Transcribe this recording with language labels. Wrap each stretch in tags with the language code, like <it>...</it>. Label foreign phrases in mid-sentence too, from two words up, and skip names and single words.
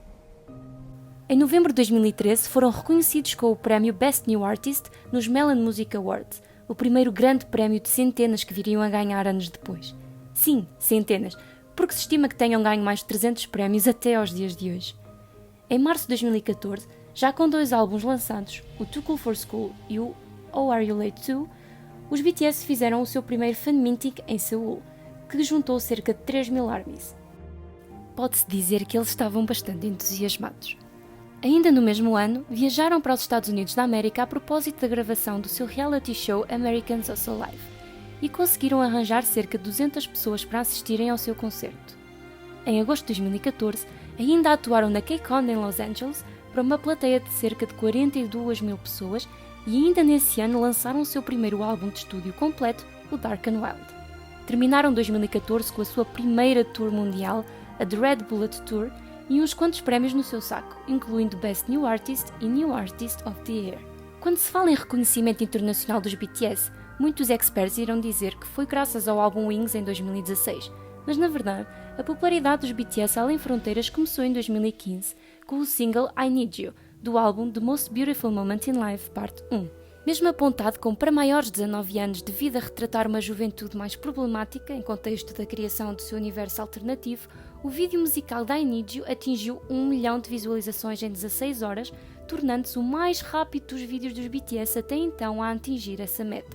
<pt>Em novembro de 2013 foram reconhecidos com o prémio Best New Artist nos Melon Music Awards, o primeiro grande prémio de centenas que viriam a ganhar anos depois. Sim, centenas, porque se estima que tenham ganho mais de 300 prémios até aos dias de hoje. Em março de 2014, já com 2 álbuns lançados, o Too Cool for School e o Oh Are You Late Too, os BTS fizeram o seu primeiro</pt> <en>fan meeting</en> <pt>em Seul, que juntou cerca de 3.000 ARMYs. Pode-se dizer que eles estavam bastante entusiasmados. Ainda no mesmo ano, viajaram para os Estados Unidos da América a propósito da gravação do seu</pt> <en>reality show</en> <pt>American Hustle Live e conseguiram arranjar cerca de 200 pessoas para assistirem ao seu concerto. Em agosto de 2014, ainda atuaram na KCON em Los Angeles para uma plateia de cerca de 42.000 pessoas e ainda nesse ano lançaram o seu primeiro álbum de estúdio completo, o Dark and Wild. Terminaram 2014 com a sua primeira tour mundial, a The Red Bullet Tour, e uns quantos prémios no seu saco, incluindo Best New Artist e New Artist of the Year. Quando se fala em reconhecimento internacional dos BTS, muitos experts irão dizer que foi graças ao álbum Wings em 2016, mas na verdade, a popularidade dos BTS além fronteiras começou em 2015 com o single I Need You, do álbum The Most Beautiful Moment in Life Part 1. Mesmo apontado como para maiores de 19 anos devido a retratar uma juventude mais problemática em contexto da criação do seu universo alternativo, o vídeo musical de I Need You atingiu 1 milhão de visualizações em 16 horas, tornando-se o mais rápido dos vídeos dos BTS até então a atingir essa meta.</pt>